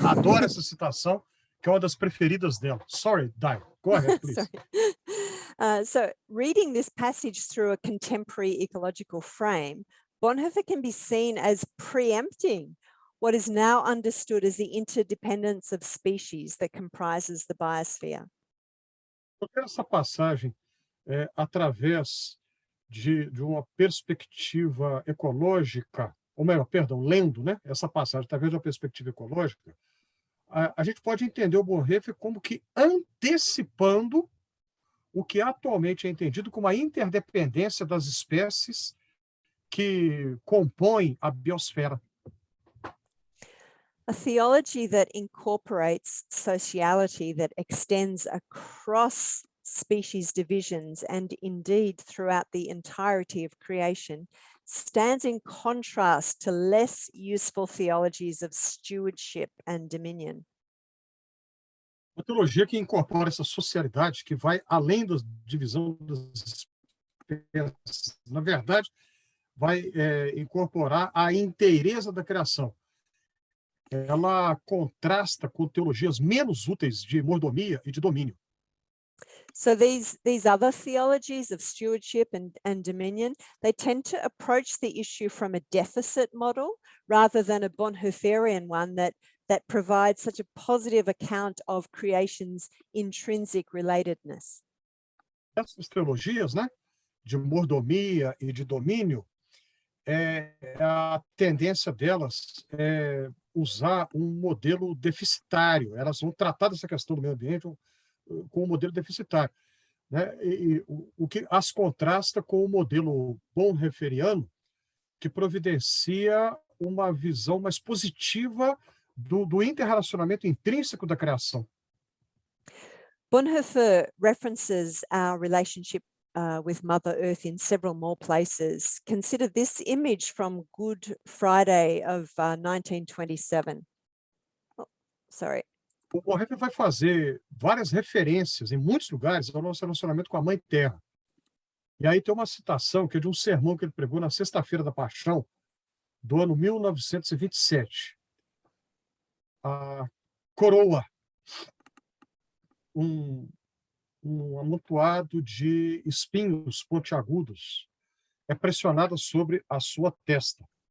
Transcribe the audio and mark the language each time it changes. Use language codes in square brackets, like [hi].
[pt] que adora essa citação, que é uma das preferidas dela. [en] Sorry, Dai. Go ahead, please. So reading this passage through a contemporary ecological frame, Bonhoeffer can be seen as preempting what is now understood as the interdependence of species that comprises the biosphere. [pt] Essa passagem, através de uma perspectiva ecológica, ou melhor, perdão, lendo, né, essa passagem através de uma perspectiva ecológica, a gente pode entender o Bonhoeffer como que antecipando o que atualmente é entendido como a interdependência das espécies que compõem a biosfera. [en] A theology that incorporates sociality that extends across species divisions and indeed throughout the entirety of creation stands in contrast to less useful theologies of stewardship and dominion. [pt] Uma teologia que incorpora essa socialidade que vai além da divisão das espécies. Na verdade, vai incorporar a inteireza da criação. Ela contrasta com teologias menos úteis de mordomia e de domínio. [en] So these other theologies of stewardship and dominion, they tend to approach the issue from a deficit model rather than a Bonhoefferian one that provides such a positive account of creation's intrinsic relatedness. [pt] Essas teologias, né, de mordomia e de domínio, a tendência delas é usar um modelo deficitário. Elas vão tratar dessa questão do meio ambiente com um modelo deficitário, né? E o que as contrasta com o modelo bonhoefferiano, que providencia uma visão mais positiva do interrelacionamento intrínseco da criação. [en] Bonhoeffer references our relationship with Mother Earth in several more places. Consider this image from Good Friday of 1927. Oh, sorry. [pt] O Bonhoeffer vai fazer várias referências em muitos lugares ao nosso relacionamento com a Mãe Terra. E aí tem uma citação que é de um sermão que ele pregou na Sexta-feira da Paixão, do ano 1927. A coroa, um amontoado de espinhos pontiagudos, é pressionada sobre a sua testa.